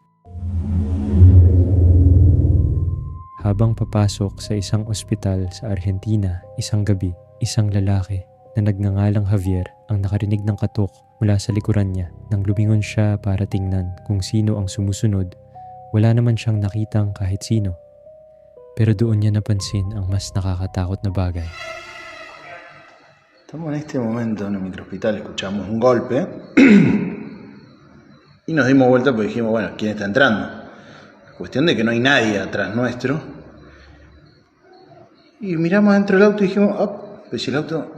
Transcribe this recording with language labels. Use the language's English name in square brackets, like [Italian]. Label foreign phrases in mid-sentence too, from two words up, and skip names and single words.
[Filipino] Habang papasok sa isang ospital sa Argentina isang gabi, isang lalaki na nagngangalang Javier ang nakarinig ng katok mula sa likuran niya. Nang lumingon siya para tingnan kung sino ang sumusunod, wala naman siyang nakitang kahit sino. Pero doon niya napansin ang mas nakakatakot na bagay. [Spanish] Estamos en este momento en el microhospital, escuchamos un golpe y nos dimos vuelta porque dijimos, bueno, ¿quién está entrando? Cuestión de que no hay nadie atrás nuestro. Y miramos dentro del auto y dijimos, oh, pues si el auto...